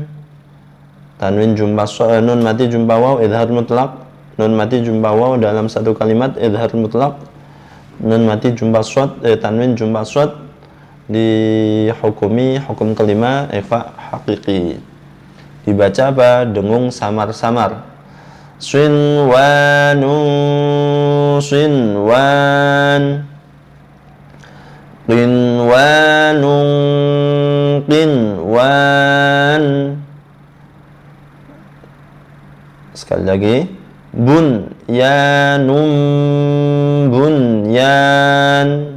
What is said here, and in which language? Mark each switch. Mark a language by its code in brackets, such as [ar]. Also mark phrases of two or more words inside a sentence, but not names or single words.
[id] Tanwin jumpa nun mati jumpa waw, [ar] إظهار مطلق. [id] Nun mati jumpa waw dalam satu kalimat, [ar] إظهار مطلق. [id] Nun mati jumpa swat, tanwin jumpa swat, dihukumi hukum kelima [ar] إخفاء حقيقي. [id] Dibaca apa? Dengung samar-samar. [ar] صنوان، صنوان. قنوان، قنوان. [id] Sekali lagi, [ar] بنيان، بنيان.